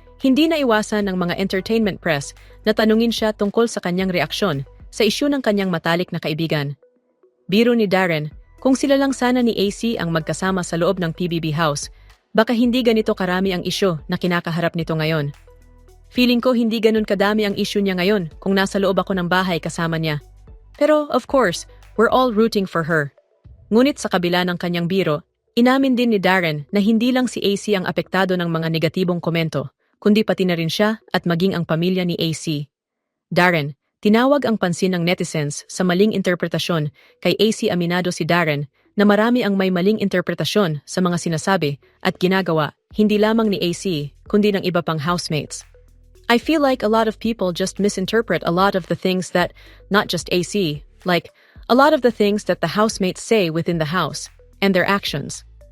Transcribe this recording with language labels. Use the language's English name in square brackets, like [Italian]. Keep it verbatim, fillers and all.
[Filipino] Hindi naiwasan ng mga entertainment press na tanungin siya tungkol sa kanyang reaksyon sa isyu ng kanyang matalik na kaibigan. Biro ni Darren, kung sila lang sana ni A C ang magkasama sa loob ng P B B house, baka hindi ganito karami ang isyu na kinakaharap nito ngayon. Feeling ko hindi ganun kadami ang issue niya ngayon kung nasa loob ako ng bahay kasama niya. [English] Pero, of course, we're all rooting for her. [Filipino] Ngunit sa kabila ng kanyang biro, inamin din ni Darren na hindi lang si A C ang apektado ng mga negatibong komento, kundi pati na rin siya at maging ang pamilya ni A C. Darren, tinawag ang pansin ng netizens sa maling interpretasyon kay A C. Aminado si Darren na marami ang may maling interpretasyon sa mga sinasabi at ginagawa, hindi lamang ni A C, kundi ng iba pang housemates. [English] I feel like a lot of people just misinterpret a lot of the things that, not just A C, like, a lot of the things that the housemates say within the house, and their actions.